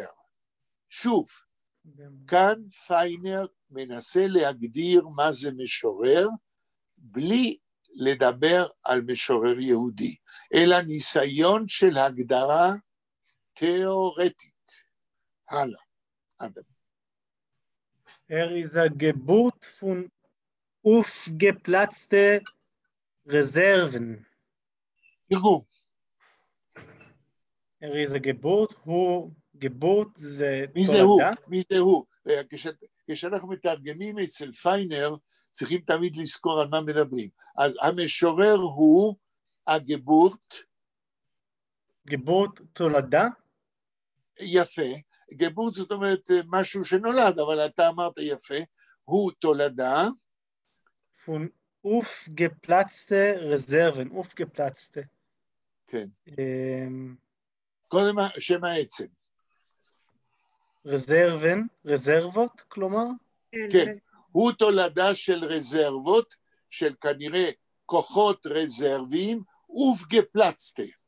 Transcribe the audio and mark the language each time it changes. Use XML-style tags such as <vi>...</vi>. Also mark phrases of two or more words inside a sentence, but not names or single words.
<he>שוב, כאן פיינר מנסה להגדיר מה זה משורר, בלי לדבר על משורר יהודי, אלא ניסיון של הגדרה תיאורטית. הלאה, אדם.</he> <de>ist eine Geburt von aufgeplatzte Reserven.</de> <he>תרגום.</he> <de>ist eine Geburt, הוא, Geburt זה</de> <he>מי זה הוא? מי זה הוא? כשאנחנו מתרגמים אצל פיינר, צריכים תמיד לזכור על מה מדברים. אז המשורר הוא הגבורט. גבורט תולדה? יפה. גבורט זאת אומרת משהו שנולד, אבל אתה אמרת יפה. הוא תולדה.</he> <de>von aufgeplatzte Reserven, aufgeplatzte.</de> <he>כן. קודם שם העצם. רזרבן, רזרבות, כלומר? כן, הוא תולדה של רזרבות, של כנראה כוחות רזרביים, aufgeplatzte.</he>